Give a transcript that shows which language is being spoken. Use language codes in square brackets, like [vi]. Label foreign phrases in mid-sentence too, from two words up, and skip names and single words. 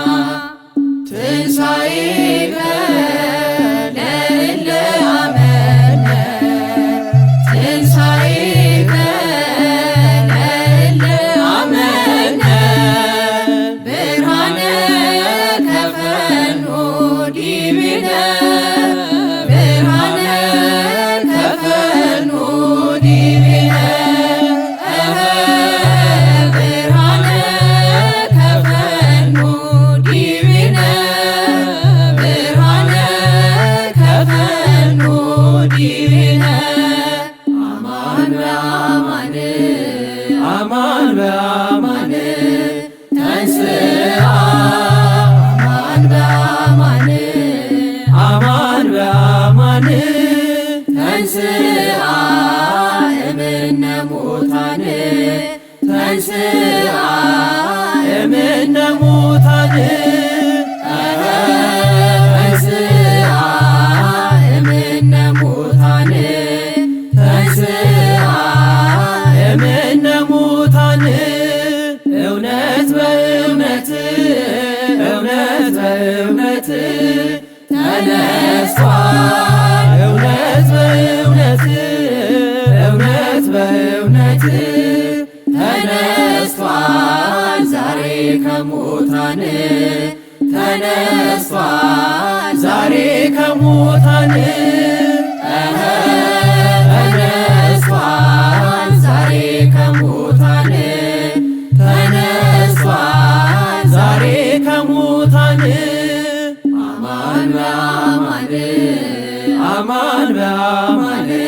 [gez] ትንሣኤከ ለእለ አመነ ትንሣኤከ ለእለ አመነ ብርሃነ ከፈኑ ዲቤነ ብርሃነ ከፈኑ ዲቤነ ብርሃነ ከፈኑ ዲቤነ ብርሃነ ከፈኑ ዲቤነ አማን በአማን አማን በአማን ተንሥአ አማን በአማን አማን በአማን ተንሥአ እምነ ሙታን ተንሥአ እምነ ሙታን ተንሥአ እምነ ሙታን ተንሥአ እምነ ሙታን [am] እውነት በእውነት እውነት በእውነት ተነስቷል እውነት በእውነት እውነት በእውነት ተነስቷል ዛሬ ከሙታን ተነስቷል ዛሬ ከሙታን ተነስቷል ዛሬ ከሙታን ተነስቷል ዛሬ ከሙታን [gez] አማን በአማን አማን በአማን